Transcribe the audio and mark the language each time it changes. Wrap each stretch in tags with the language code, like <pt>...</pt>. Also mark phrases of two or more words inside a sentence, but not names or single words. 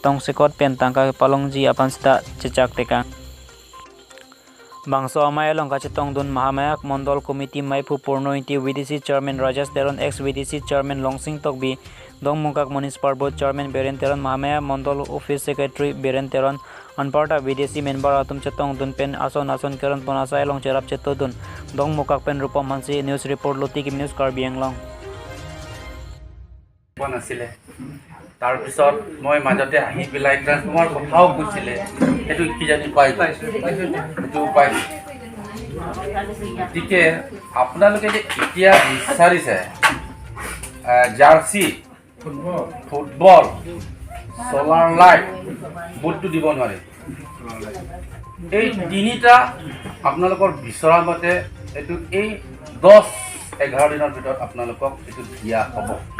<mjw>tong sekot pen tangka ke palongji apan sita cecak teka Bangso amaya long kachetong dun Mahamaya Mondol Committee Maipu Purnointi VDC Chairman Rajas Teron ex VDC Chairman Longsing Tokbi Dong Mungkak</mjw> <en>Municipal Board Chairman</en> <mjw>Beren Teron Mahamaya Mondol</mjw> <en>Office Secretary</en> <mjw>Beren Teron Anparta</mjw> <en>VDC member</en> <mjw>atum chetong dun pen ason keron ponasai long cherap cheto dun Dong Mungkak pen rupa mansi</mjw> <en>news report</en> <mjw>loti kim news Karbi Anglong</mjw> <as>আছিলে তাৰপিছত মই মাজতে আহি পেলাই ট্ৰান্সফৰ্মাৰ কথাও কৈছিলে সেইটো কি জানি পাই সেইটো উপায় গতিকে আপোনালোকে যে এতিয়া বিচাৰিছে জাৰ্চি ফুটবল সোলাৰ লাইট বুটটো দিব নোৱাৰে এই তিনিটা আপোনালোকৰ বিচৰা মতে এইটো এই 10-11 দিনৰ ভিতৰত আপোনালোকক এইটো দিয়া হ'ব</as>